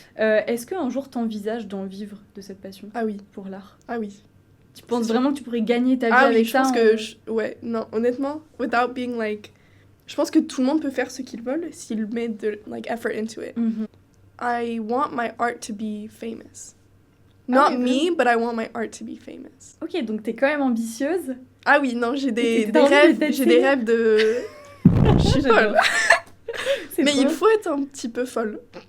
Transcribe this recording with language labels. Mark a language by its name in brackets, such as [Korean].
[French] Est-ce qu'un jour t'envisages d'en vivre de cette passion? Ah oui. Pour l'art? Ah oui. Tu penses vraiment que tu pourrais gagner ta vie avec ça? Ah oui, je pense que... Ouais, non, honnêtement, [English] without being like... [French] Je pense que tout le monde peut faire ce qu'ils veulent s'ils mettent de effort [English] into it. I want my art to be famous. Not me, but I want my art to be famous. [French] Ok, donc t'es quand même ambitieuse. Ah oui, non, j'ai des rêves, j'ai des rêves de... Je suis folle. Mais il faut être un petit peu folle.